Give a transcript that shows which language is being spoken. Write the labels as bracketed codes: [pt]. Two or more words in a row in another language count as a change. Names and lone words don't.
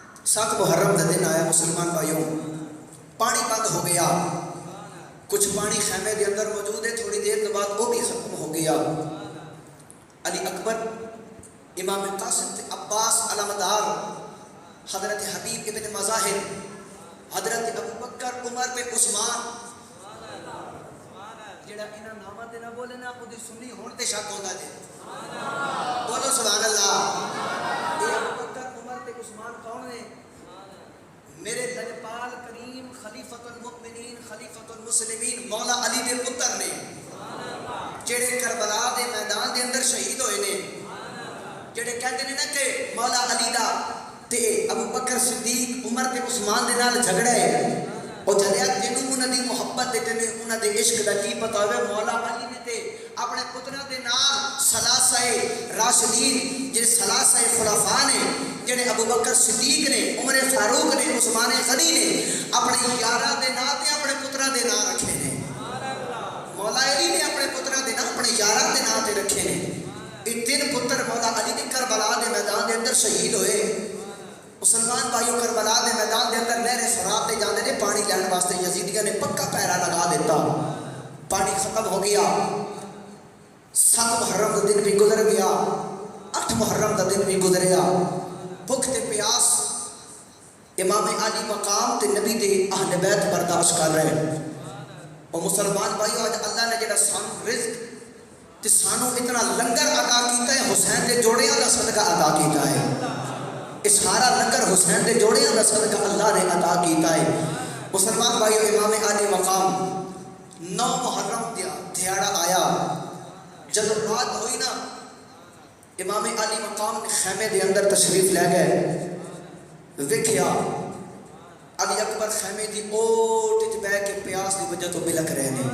[ur] 7 محرم کا دن آیا مسلمان بھائیوں، پانی بند ہو گیا، کچھ پانی خیمے کے اندر موجود ہے، تھوڑی دیر کے بعد وہ بھی ختم ہو گیا۔ [pa] علی اکبر، امام قاسم تے عباس علمدار، حضرت حبیب ابن مظاہر، حضرت ابو بکر، عمر تے عثمان، جڑا انہاں ناماں تے نہ بولے نا او دی سنی ہون تے شک ہوندا جے۔ بولو سبحان اللہ۔ اے ابو بکر، عمر تے عثمان کون نے؟ میرے لجپال کریم خلیفۃ المؤمنین خلیفۃ المسلمین مولا علی دے پتر نے، جڑے کربلا دے میدان دے اندر شہید ہوئے نے، جڑے [ur] کہتے ہیں نا کہ [pa] مولا علی دا تے ابو بکر صدیق عمر تے عثمان دے نال جھگڑا ہے، اور جدیا تینوں انہاں دی محبت تے تینوں انہاں دے عشق دا کی پتہ ہوئے، مولا علی نے تے اپنے پتراں دے نال ثلاثہ راشدین جڑے ثلاثہ خلفاء نے، جڑے ابو بکر صدیق نے، عمر فاروق نے، عثمان غنی نے، اپنے یاراں دے نام تے اپنے پتراں دے نام رکھے نے۔ مولا علی نے اپنے پتراں دے نام اپنے یاراں دے نام تے رکھے نے۔ یہ 3 پتر مولا علی نے کربلا دے میدان دے اندر شہید ہوئے۔ مسلمان بھائیوں، کربلا دے میدان دے اندر نہر فرات تے جاندے نے پانی لین واسطے، یزیدیاں نے پکا پیرا لگا دیتا، پانی ختم ہو گیا۔ [ur] 7 محرم کا دن بھی گزر گیا، [pa] 8 محرم کا دن بھی گزریا، بھوک تے پیاس امام علی مقام تے نبی دے اہل بیت برداشت کر رہے۔ اور مسلمان بھائیوں، آج اللہ نے جڑا سانو رزق تے سانو اتنا لنگر عطا کیتا ہے، حسین دے جوڑیاں دا صدقہ عطا کیتا ہے۔ اس سارا لنگر حسین دے جوڑیاں دا صدقہ اللہ نے عطا کیتا ہے۔ مسلمان بھائیوں، امام علی مقام 9 محرم دیہاڑا آیا، جب رات ہوئی نا، امام علی مقام نے خیمے دے اندر تشریف لے گئے، ویکھیا علی اکبر خیمے دی اوٹ وچ بیٹھ کے پیاس دی وجہ تو بلک رہے نے۔